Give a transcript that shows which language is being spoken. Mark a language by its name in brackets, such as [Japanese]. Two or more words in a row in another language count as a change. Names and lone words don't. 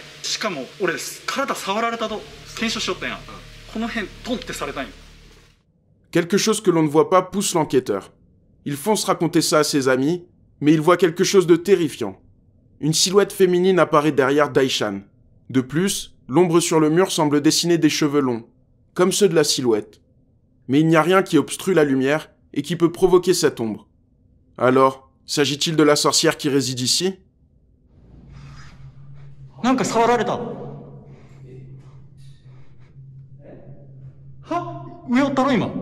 [Japanese] しかも俺体触られたと検証しよったんや。この辺トンってされたんよ。 [French] Quelque chose que l'on ne voit pas pousse l'enquêteur. Il fonce raconter ça à ses amis, mais il voit quelque chose de terrifiant. Une silhouette féminine apparaît derrière Daishan. De plus, l'ombre sur le mur semble dessiner des cheveux longs, comme ceux de la silhouette. Mais il n'y a rien qui obstrue la lumière et qui peut provoquer cette ombre. Alors, s'agit-il de la sorcière qui réside ici? [Japanese] なんか触られた。上おったろ今。